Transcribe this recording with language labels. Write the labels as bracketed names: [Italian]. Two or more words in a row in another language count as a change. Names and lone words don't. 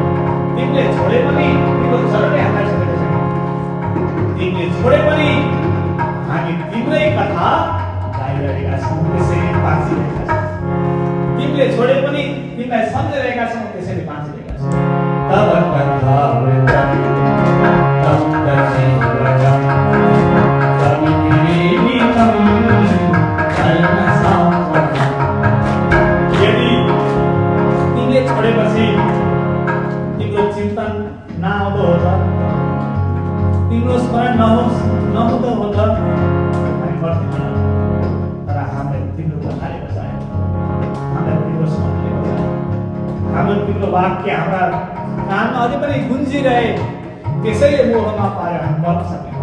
[Nepali] तिमीले छोडे पनि तिम्रो चरणले हामीलाई छोडेको छैन। तिमीले छोडे पनि हामी तिम्रै कथा गाइरहेका छौँ, त्यसै बाँचिरहेका छौँ। तिमीले छोडे पनि तिमीलाई सम्झिरहेका छौ, त्यसैले बाँचिरहेका छौ। [Sanskrit] तब कथामृतम तप्त जीवनम कवि किरीटितम कर्णसापहम्। [Nepali] यदि तिमीले छोडेपछि तिम्रो चिन्तन नआउँदो हो त, तिम्रो स्मरण नहुँदो हो त, हामी मर्दैनौँ। तर हामीलाई तिम्रो कथाले बचायो, हामीलाई तिम्रो स्मरणले बचायो, हाम्रो तिम्रो वाक्य हाम्रा कानमा अझै पनि गुन्जिरहे, त्यसैले मोहमा पारेर हामी मर्न सक्यौँ।